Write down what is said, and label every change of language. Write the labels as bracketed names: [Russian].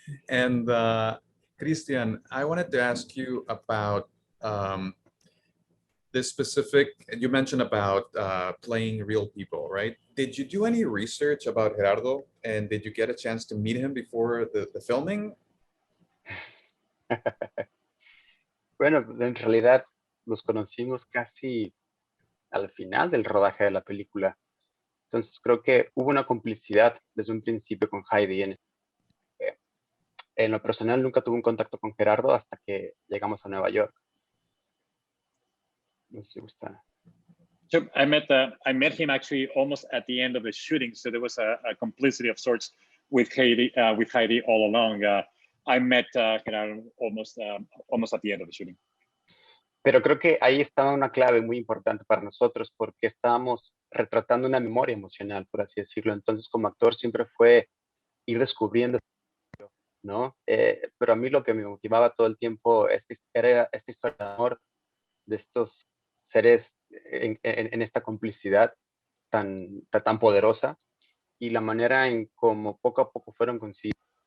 [English] And Christian, I wanted to ask you about this specific. You mentioned about playing real people, right? Did you do any research about Gerardo, and did you get a chance to meet him before the filming? [Spanish] Bueno, en realidad los conocimos casi al final del rodaje de la película. Entonces creo que hubo una complicidad desde un principio con Heidi. En lo personal nunca tuve un contacto con Gerardo hasta que llegamos a Nueva York. No sé si gusta. [English] So I met him actually almost at the end of the shooting. So there was a complicity of sorts with Heidi all along. I met Gerardo almost at the end of the shooting. [Spanish] Pero creo que ahí estaba una clave muy importante para nosotros porque estábamos retratando una memoria emocional, por así decirlo. Entonces, como actor siempre fue ir descubriendo, ¿no? Pero a mí lo que me motivaba todo el tiempo era esta historia de amor de estos seres en esta complicidad tan poderosa y la manera en cómo poco a poco fueron consiguiendo.